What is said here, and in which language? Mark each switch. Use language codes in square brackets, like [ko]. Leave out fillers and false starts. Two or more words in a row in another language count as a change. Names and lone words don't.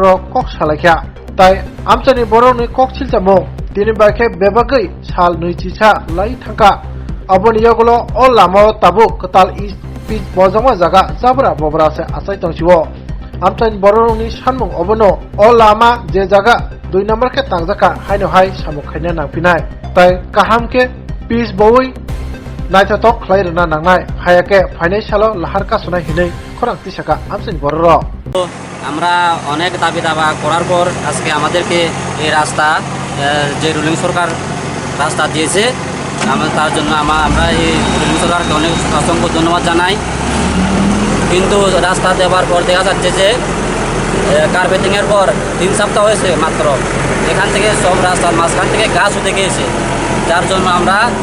[trp] कक सालायखा ताई आमचानि बररनि कक सिलचामो तिनि बाइके बेबागै साल नैजिसा लाई थांका अबनि यगलो अ लामा ताबु कताल इस पिच बजामा जागा जाबरा बबरासे आसाय तंसिवो आमचानि बररनि सानमुं अबनो अ लामा जे जागा 2 नम्बर के तांजाका हायनो हाय सामु खायना नांफिनाय ताई काहामके पिच बवै नायथाथक खलायरना नांनाय हायाके फाइनान्सियाल लाहार कासनाय हिनै खरांति साका आमचानि बरर [bn] আমরা অনেক দাবি দাবা করার পর আজকে আমাদেরকে এই রাস্তা যে রুলিং সরকার রাস্তা দিয়েছে তার জন্য আমরা এই রুলিং সরকারকে অনেক অসংখ্য ধন্যবাদ জানাই কিন্তু রাস্তা দেওয়ার পর দেখা যাচ্ছে যে কার্পেটিংয়ের পর 3 সপ্তাহ হয়েছে মাত্র এখান থেকে সব রাস্তার মাঝখান থেকে গাছ উঠে গিয়েছে যার জন্য আমরা